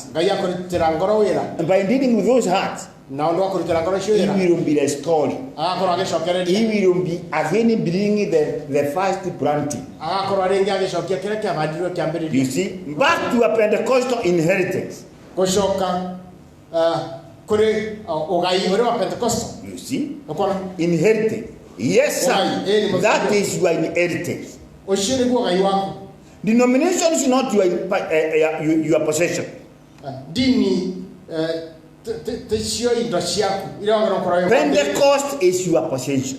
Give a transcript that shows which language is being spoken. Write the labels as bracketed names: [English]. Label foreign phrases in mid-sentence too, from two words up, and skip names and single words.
[English] And by dealing with those hearts, He will be restoring. He will be again bringing the first planting. You see, back to a Pentecostal inheritance. [Gusii] kore ogai ore wa Pentecostal. [English] You see? Inherited. Yes, sir. That is your inheritance. Denomination is not your possession. Pentecost is your possession.